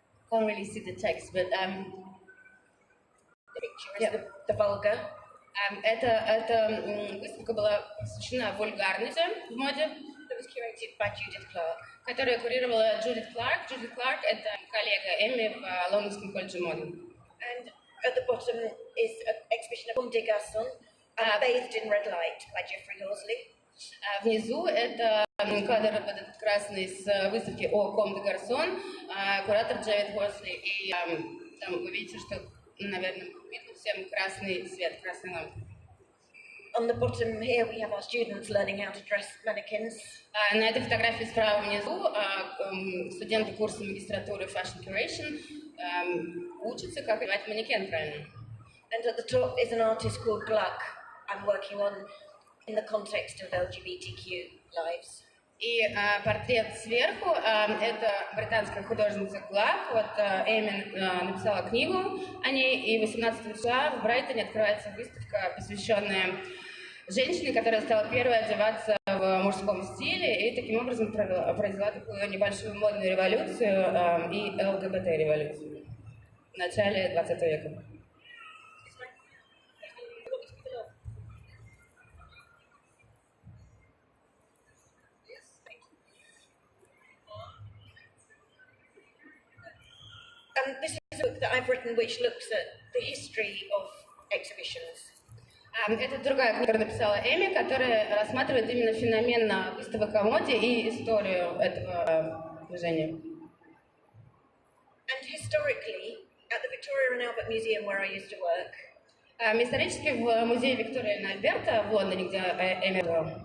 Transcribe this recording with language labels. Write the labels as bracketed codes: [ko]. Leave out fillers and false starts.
[en] Can't really see the text, but the picture is the Vulgar. [ru] Эта выставка была посвящена вульгарности в моде. [en] That was curated by Judith Clark. [ru] Которую курировала Джудит Кларк. Джудит Кларк – это коллега Эми в Лондонском колледже моды. [en] And at the bottom is an exhibition of Comme des Garçons, Bathed in Red Light by Geoffrey Horsley. [ru] Внизу это кадр вот этот красный с выставки о Comme des Garçons, куратор Джеффри Хорсли. И там вы видите, что, наверное, видно всем красный свет, красный ламп. [en] On the bottom here we have our students learning how to dress mannequins. [ru] На этой фотографии справа внизу студенты курса магистратуры Fashion Curation учатся, как одевать манекен правильно. [en] And at the top is an artist called Gluck I'm working on in the context of LGBTQ lives. [ru] И портрет сверху это британская художница Глак. Вот Эми написала книгу о ней, и 18 числа в Брайтоне открывается выставка, посвященная женщине, которая стала первой одеваться в мужском стиле, и таким образом произвела такую небольшую модную революцию и ЛГБТ-революцию в начале 20 века. [en] This is book that I've written which looks at the history of exhibitions. [ru] Это другая книга, которую написала Эми, которая рассматривает именно феномен выставок о моде и историю этого движения. [en] And historically, at the Victoria and Albert Museum where I used to work, [ru] исторически в музее Виктория и Альберта в Лондоне, где Эми была,